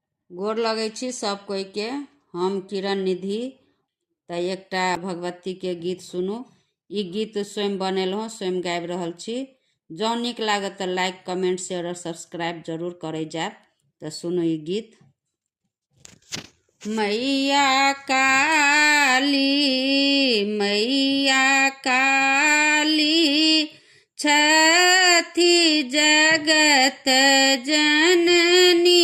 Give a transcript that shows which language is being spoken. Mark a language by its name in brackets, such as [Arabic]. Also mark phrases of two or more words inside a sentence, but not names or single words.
[Maithili] गोर लगै छी सब कोई के। हम किरण निधि। त एकटा भगवती के गीत सुनू। ई गीत स्वयं बनेलहुँ, स्वयं गाबि रहल छी। जँ नीक लागत तऽ लाइक, [English] comment, share [Maithili] और सब्सक्राइब जरूर करे जाब। तो सुनू ई गीत। मैया काली, मैया काली, छठी जगत जननी।